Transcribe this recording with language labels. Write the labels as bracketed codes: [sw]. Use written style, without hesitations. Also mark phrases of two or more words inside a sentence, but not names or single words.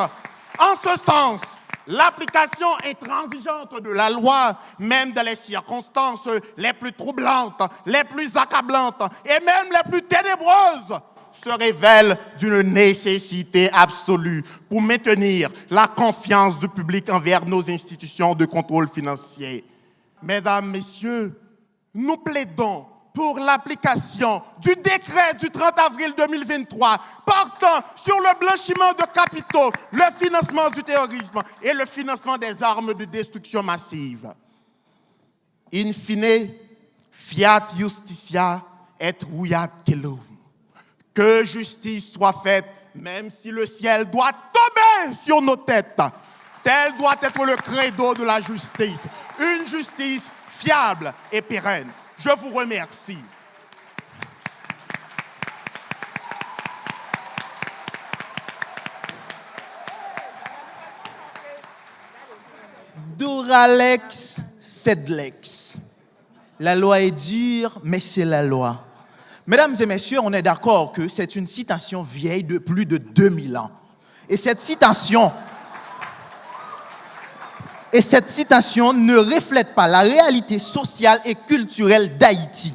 [fr] En ce sens, l'application intransigeante de la loi, même dans les circonstances les plus troublantes, les plus accablantes et même les plus ténébreuses, se révèle d'une nécessité absolue pour maintenir la confiance du public envers nos institutions de contrôle financier. Mesdames, Messieurs, nous plaidons pour l'application du décret du 30 avril 2023 portant sur le blanchiment de capitaux, le financement du terrorisme et le financement des armes de destruction massive. [la] In fine, fiat justitia et ruiat celum. [fr] Que justice soit faite, même si le ciel doit tomber sur nos têtes. Tel doit être le credo de la justice. Une justice fiable et pérenne. Je vous remercie. [la] Duralex, sed lex. [fr] La loi est dure, mais c'est la loi. Mesdames et messieurs, on est d'accord que c'est une citation vieille de plus de 2000 ans. Et cette citation ne reflète pas la réalité sociale et culturelle d'Haïti.